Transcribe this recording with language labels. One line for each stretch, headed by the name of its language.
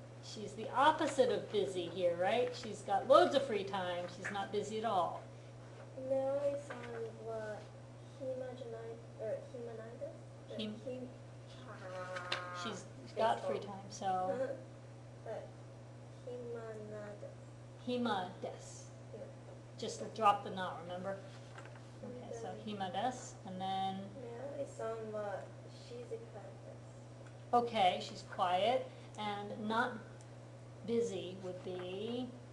English: She's the opposite of busy here, right? She's got loads of free time. She's not busy at all.
Japanese: メアリーさんは暇じゃない、暇ないです。ひ
English: She's She's got free time, so
Japanese: 暇ないです。 hima des.
English: Just drop the na, remember? Okay, so hima des, and then,
Japanese: メアリーさんは静かです。
English: okay, she's quiet, and not busy would be,